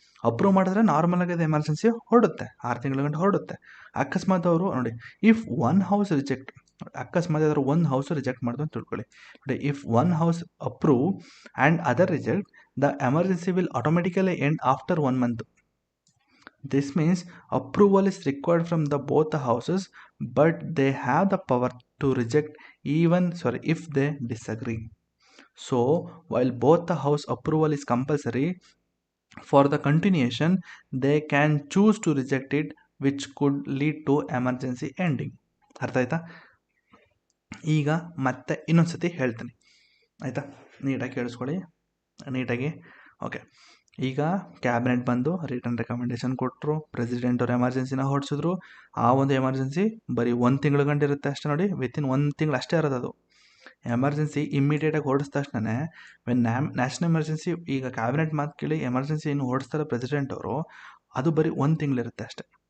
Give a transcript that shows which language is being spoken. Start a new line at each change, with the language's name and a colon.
Kannada: Approve ಮಾಡಿದ್ರೆ ನಾರ್ಮಲಾಗಿ ಅದು ಎಮರ್ಜೆನ್ಸಿ ಹೊರಡುತ್ತೆ, 6 ತಿಂಗಳ ಗಂಟೆ ಹೊರಡುತ್ತೆ. ಅಕಸ್ಮಾತ್ ಅವರು ನೋಡಿ,
English: if 1 house reject,
Kannada: ಅಕಸ್ಮಾತ್ ಅದರ 1 ಹೌಸ್ ರಿಜೆಕ್ಟ್ ಮಾಡಿದ್ರು ಅಂತ ತಿಳ್ಕೊಳ್ಳಿ.
English: ನೋಡಿ, if 1 house approve and other reject, the emergency will automatically end after 1 month. This means approval is required from both the houses, but they have the power to reject if they disagree. So while both the house approval is compulsory for the continuation, they can choose to reject it, which could lead to emergency ending.
Kannada: ಅರ್ಥ ಆಯ್ತಾ. ಈಗ ಮತ್ತೆ ಇನ್ನೊಂದ್ಸತಿ ಹೇಳ್ತೀನಿ. ಆಯಿತಾ, ನೀಟಾಗಿ ಕೇಳಿಸ್ಕೊಳ್ಳಿ ನೀಟಾಗಿ. ಓಕೆ, ಈಗ ಕ್ಯಾಬಿನೆಟ್ ಬಂದು ರಿಟರ್ನ್ ರೆಕಮೆಂಡೇಶನ್ ಕೊಟ್ಟರು, ಪ್ರೆಸಿಡೆಂಟ್ ಅವ್ರು ಎಮರ್ಜೆನ್ಸಿನ ಹೊರಡಿಸಿದ್ರು. ಆ ಒಂದು ಎಮರ್ಜೆನ್ಸಿ ಬರೀ 1 ತಿಂಗಳು ಗಂಟೆ ಇರುತ್ತೆ ಅಷ್ಟೇ ನೋಡಿ, ವಿತಿನ್ 1 ತಿಂಗಳು ಅಷ್ಟೇ ಇರೋದು ಅದು. ಎಮರ್ಜೆನ್ಸಿ ಇಮ್ಮಿಡಿಯೇಟಾಗಿ ಹೊರಡಿಸಿದ ತಕ್ಷಣ ನ್ಯಾಷನಲ್ ಎಮರ್ಜೆನ್ಸಿ, ಈಗ ಕ್ಯಾಬಿನೆಟ್ ಮಾತು ಕೇಳಿ ಎಮರ್ಜೆನ್ಸಿ ಏನು ಹೊರಡಿಸ್ತಾರೆ ಪ್ರೆಸಿಡೆಂಟ್ ಅವರು, ಅದು ಬರೀ 1 ತಿಂಗಳಿರುತ್ತೆ ಅಷ್ಟೇ.